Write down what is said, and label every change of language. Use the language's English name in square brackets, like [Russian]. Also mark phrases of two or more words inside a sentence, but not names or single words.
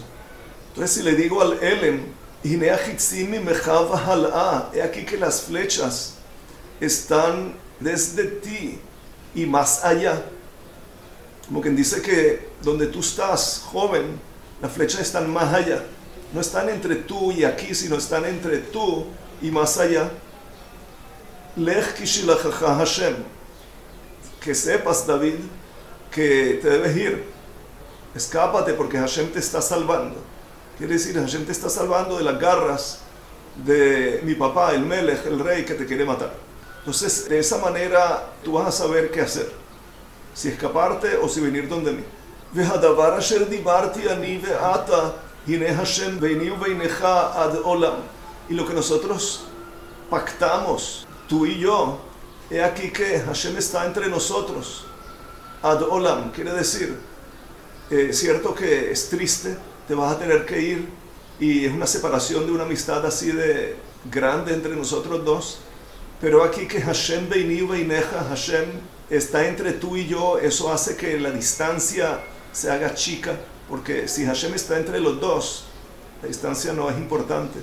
[Spanish] Entonces si le digo al elem, he aquí que las flechas están desde ti y más allá. Como quien dice que donde tú estás, joven, las flechas están más allá. No están entre tú y aquí, sino están entre tú y más allá. [Hebrew] לך כי שלחך השם. [Spanish] Que sepas, David, que te debes ir. Escápate porque Hashem te está salvando. Quiere decir, Hashem te está salvando de las garras de mi papá, el Melech, el rey que te quiere matar. Entonces, de esa manera, tú vas a saber qué hacer. Si escaparte o si venir donde mí. [Hebrew] והדבר אשר דיברתי אני ואתה, הנה השם ביני ובינך עד עולם. [Spanish] Y lo que nosotros pactamos, tú y yo, he aquí que Hashem está entre nosotros. [Hebrew] עד עולם, [Spanish] quiere decir, cierto que es triste, te vas a tener que ir y es una separación de una amistad así de grande entre nosotros dos, pero aquí que [Hebrew] השם ביני ובינך, [Spanish] Hashem está entre tú y yo, eso hace que la distancia se haga chica, porque si Hashem está entre los dos, la distancia no es importante.